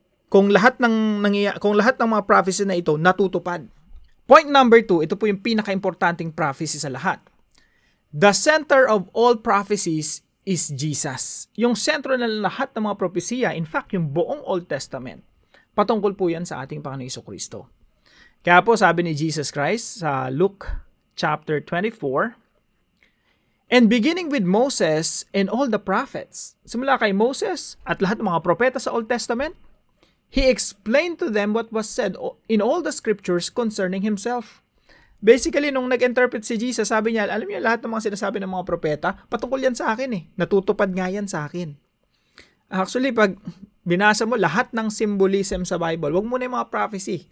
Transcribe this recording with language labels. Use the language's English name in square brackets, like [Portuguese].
[Filipino] Kung lahat ng mga prophecy na ito natutupad. Point number 2, ito po yung pinaka-importanting prophecy sa lahat. [English] The center of all prophecies is Jesus. [Filipino] Yung sentro ng lahat ng mga propesiya, in fact, yung buong Old Testament, patungkol po yan sa ating Panginoon Jesucristo. [English] Kaya po sabi ni Jesus Christ sa Luke chapter 24, and beginning with Moses and all the prophets, [Filipino] simula kay Moses at lahat ng mga propeta sa Old Testament, [English] he explained to them what was said in all the scriptures concerning himself. [Filipino] Basically, nung nag-interpret si Jesus, sabi niya, alam niyo, lahat ng mga sinasabi ng mga propeta, patungkol yan sa akin eh. Natutupad nga yan sa akin. Actually, pag binasa mo lahat ng symbolism sa Bible, wag mo na yung mga prophecy.